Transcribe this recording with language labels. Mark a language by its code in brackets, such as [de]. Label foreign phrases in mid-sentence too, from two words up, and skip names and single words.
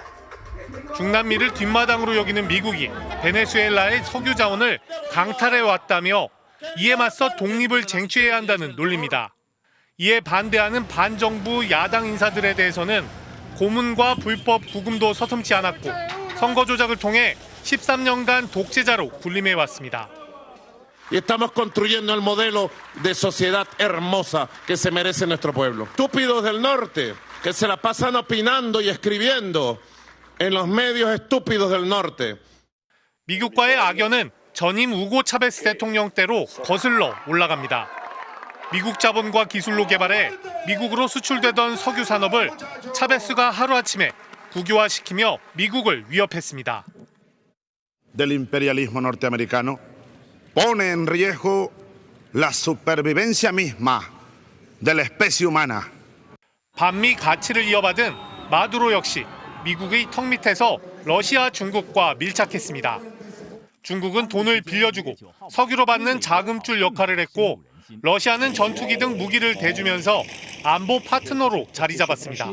[ko] 중남미를 뒷마당으로 여기는 미국이 베네수엘라의 석유 자원을 강탈해왔다며 이에 맞서 독립을 쟁취해야 한다는 논리입니다. 이에 반대하는 반정부 야당 인사들에 대해서는 고문과 불법 구금도 서슴지 않았고 선거 조작을 통해 13년간 독재자로 군림해왔습니다. [es] Y estamos construyendo el modelo de sociedad hermosa que se merece nuestro pueblo. Estúpidos del norte que se la pasan opinando y escribiendo en los medios estúpidos del norte. [ko] 미국과의 악연은 전임 우고 차베스 대통령 때로 거슬러 올라갑니다. 미국 자본과 기술로 개발해 미국으로 수출되던 석유 산업을 차베스가 하루아침에 국유화시키며 미국을 위협했습니다. [es] Del imperialismo norteamericano pone en riesgo la supervivencia misma de la especie humana. [ko] 반미 가치를 이어받은 마두로 역시 미국의 턱 밑에서 러시아, 중국과 밀착했습니다. 중국은 돈을 빌려주고 석유로 받는 자금줄 역할을 했고 러시아는 전투기 등 무기를 대주면서 안보 파트너로 자리 잡았습니다.